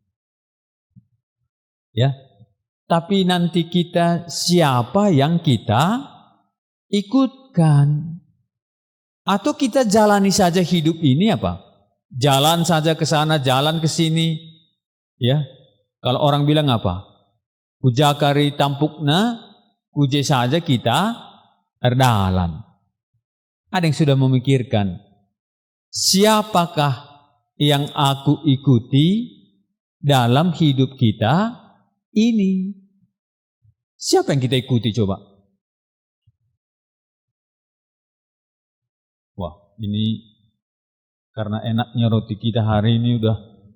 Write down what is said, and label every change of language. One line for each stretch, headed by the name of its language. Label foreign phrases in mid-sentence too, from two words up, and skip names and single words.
Indonesian: Ya. Tapi nanti kita siapa yang kita ikutkan? Atau kita jalani saja hidup ini apa? Jalan saja ke sana, jalan ke sini. Ya. Kalau orang bilang apa?
Batak Karo: Kujakari tampukna, kuje saja kita erdalan.
Indonesian: Ada yang sudah memikirkan, siapakah yang aku ikuti dalam hidup kita ini? Siapa yang kita ikuti coba? Wah, ini karena enaknya roti kita hari ini udah.